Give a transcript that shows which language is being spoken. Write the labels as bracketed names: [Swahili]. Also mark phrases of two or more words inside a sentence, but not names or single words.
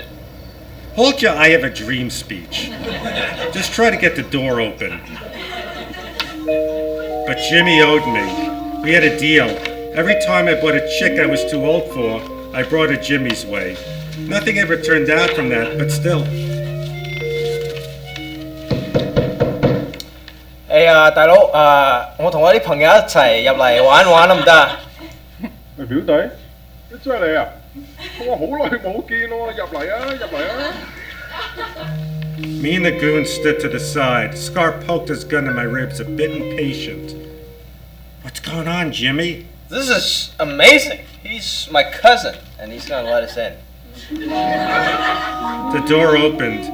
[English] Hold your I have a dream speech. Just try to get the door open. But Jimmy owed me. We had a deal. Every time I bought a chick I was too old for, I brought her Jimmy's way. Nothing ever turned out from that, but still. [Cantonese] 大佬，我同我啲朋友一齊入嚟玩玩得唔得？喂，表弟，真係你啊！我好耐冇見喎，入嚟啊，入嚟啊！ [English] Me and the goon stood to the side. Scar poked his gun in my ribs, a bit impatient. What's going on, Jimmy? This is amazing. He's my cousin, and he's gonna let us in. The door opened.